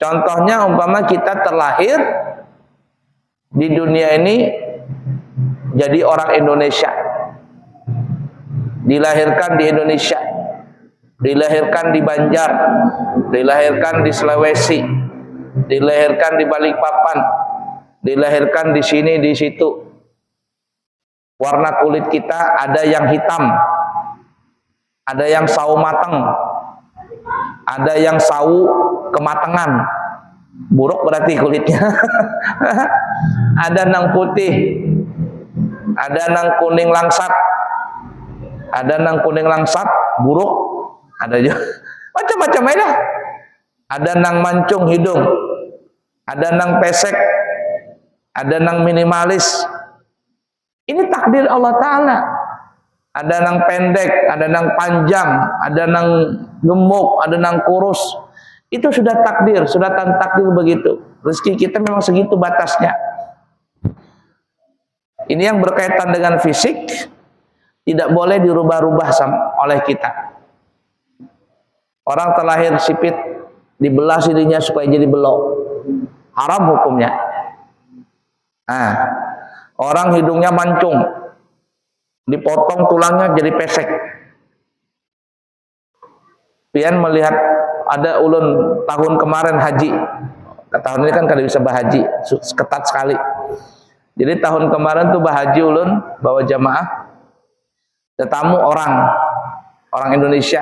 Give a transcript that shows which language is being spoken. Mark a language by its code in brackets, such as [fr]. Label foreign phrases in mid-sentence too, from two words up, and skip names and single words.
[id] Contohnya umpama kita terlahir di dunia ini jadi orang Indonesia, dilahirkan di Indonesia, dilahirkan di Banjar, dilahirkan di Sulawesi, dilahirkan di Balikpapan, dilahirkan di sini di situ. Warna kulit kita ada yang hitam, ada yang sawo mateng, ada yang sawo kematangan, buruk berarti kulitnya. [bjn] Ada nang putih, ada nang kuning langsat, ada nang kuning langsat buruk, ada juga macam-macam aja. Ada nang mancung hidung, ada nang pesek, ada nang minimalis. [id] Ini takdir [ar] الله تعالى. [bjn] Ada nang pendek, ada nang panjang, ada nang gemuk, ada nang kurus. [id] Itu sudah takdir, sudah takdir begitu. Rezeki kita memang segitu batasnya. Ini yang berkaitan dengan fisik, tidak boleh dirubah-rubah oleh kita. Orang terlahir sipit, dibelah sirinya supaya jadi belok, haram hukumnya. Nah, orang hidungnya mancung, dipotong tulangnya jadi pesek. [bjn] Pian melihat ada ulun tahun kemarin haji, tahun ini kan kada bisa bahaji, ketat sekali. Jadi tahun kemarin tuh bahaji ulun bawa jamaah, tetamu orang Indonesia.